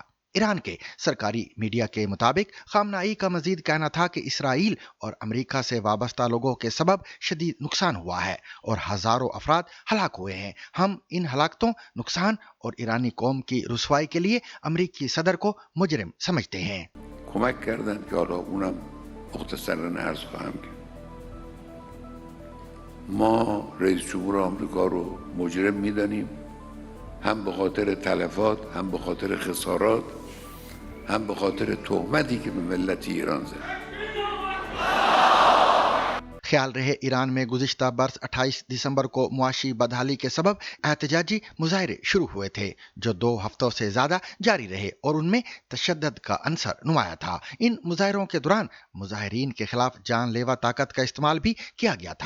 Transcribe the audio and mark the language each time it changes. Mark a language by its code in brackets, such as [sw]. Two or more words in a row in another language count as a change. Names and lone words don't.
[ur] ایران کے سرکاری میڈیا کے مطابق خامنہ ای کا مزید کہنا تھا کہ اسرائیل اور امریکہ سے وابستہ لوگوں کے سبب شدید نقصان ہوا ہے اور ہزاروں افراد ہلاک ہوئے ہیں۔ ہم ان ہلاکتوں، نقصان اور ایرانی قوم کی رسوائی کے لیے امریکی صدر کو مجرم سمجھتے ہیں۔ [fa] کمک کردن که حالا اونم مختصراً عرض خواهم کرد. ما رئیس جمهور آمریکا رو مجرم می‌دانیم، هم به خاطر تلفات، هم به خاطر خسارات، هم به خاطر تهمتی که به ملت ایران زد. [ur] خیال رہے ایران میں گزشتہ برس 28 دسمبر کو معاشی بدحالی کے سبب احتجاجی مظاہرے شروع ہوئے تھے جو 2 ہفتوں سے زیادہ جاری رہے اور ان میں تشدد کا عنصر نمایاں تھا. ان مظاہروں کے دوران مظاہرین کے خلاف جان لیوا طاقت کا استعمال بھی کیا گیا تھا.